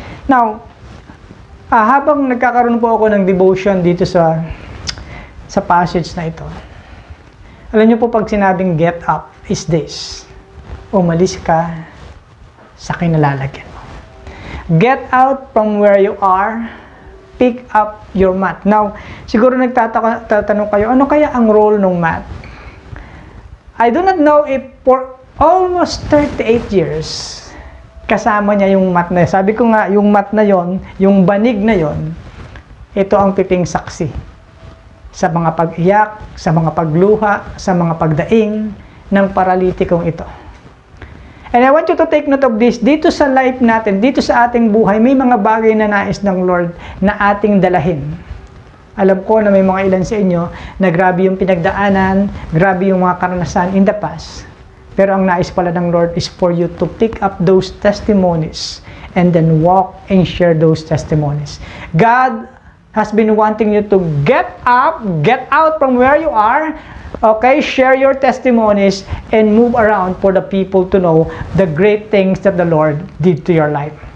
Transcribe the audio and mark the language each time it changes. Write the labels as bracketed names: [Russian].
[Filipino] Now, habang nagkakaroon po ako ng devotion dito sa passage na ito, alam niyo po pag sinabing [English] get up is this, [Filipino] umalis ka sa kinalalagyan mo. [English] Get out from where you are, pick up your mat. [Filipino] Now, siguro nagtatanong kayo, ano kaya ang role ng mat? [English] I do not know if for almost 38 years, [Filipino] kasama niya yung mat na yun. Sabi ko nga, yung mat na yon, yung banig na yon, ito ang piping saksi sa mga pag-iyak, sa mga pagluha, sa mga pagdaing ng paralitikong ito. [English] And I want you to take note of this. [Filipino] Dito sa life natin, dito sa ating buhay, may mga bagay na nais ng Lord na ating dalahin. Alam ko na may mga ilan sa inyo na grabe yung pinagdaanan, grabe yung mga karanasan [English] in the past. [Filipino] Pero ang nais pala ng [English] Lord is for you to pick up those testimonies and then walk and share those testimonies. God has been wanting you to get up, get out from where you are, okay, share your testimonies and move around for the people to know the great things that the Lord did to your life.